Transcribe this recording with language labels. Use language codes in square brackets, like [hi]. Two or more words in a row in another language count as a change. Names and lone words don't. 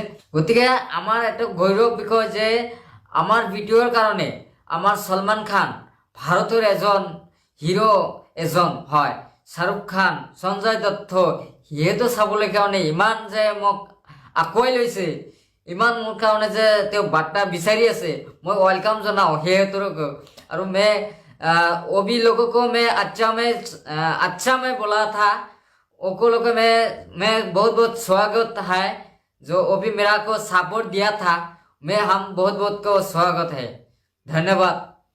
[as] গতিকে আমাৰ এটা গৌৰৱ বিষয় যে আমাৰ ভিডিঅ'ৰ কাৰণে আমাৰ সলমান খান ভাৰতৰ এজন হিৰো এজন হয়। শাহৰুখ খান, সঞ্জয় দত্ত, সিহঁতো চাবলৈ কাৰণে ইমান যে মোক আঁকোৱাই লৈছে, ইমান মোৰ কাৰণে যে তেওঁ বাৰ্তা বিচাৰি আছে, মই ৱেলকাম জনাওঁ সিহঁতক। [hi] और मैं वो भी लोगों को मैं अच्छा में बोला था, वो लोगों को मैं बहुत बहुत स्वागत है, जो वो भी मेरा को सपोर्ट दिया था, मैं हम बहुत बहुत को स्वागत है। धन्यवाद।